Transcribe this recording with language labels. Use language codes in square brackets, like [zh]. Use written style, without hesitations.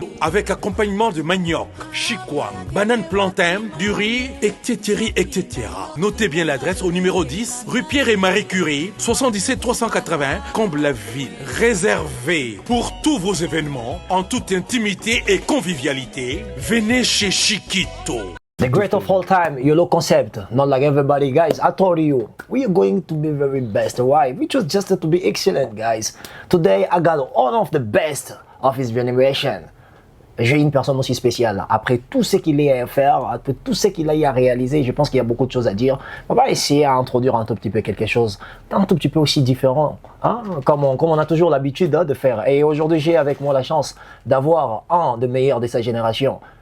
[fr] Avec accompagnement de manioc, chikwang, banane plantain, du riz, etc., etc. Notez bien l'adresse au numéro 10, rue Pierre et Marie Curie, 77 380, Comble-la-Ville. Réservé pour tous vos événements, en toute intimité et convivialité. Venez chez Chiquito. [en] The great of all time, YOLO concept. Not like everybody, guys. I told you, we are going to be very best. Why? We chose just to be excellent, guys. Today, I got one of the best of his generation. [fr] J'ai une personne aussi spéciale. Après tout ce qu'il a à faire, après tout ce qu'il a à réaliser, je pense qu'il y a beaucoup de choses à dire. On va essayer à introduire un tout petit peu quelque chose d'un tout petit peu aussi différent, hein? Comme on a toujours l'habitude de faire. Et aujourd'hui, j'ai avec moi la chance d'avoir un des meilleurs de sa génération.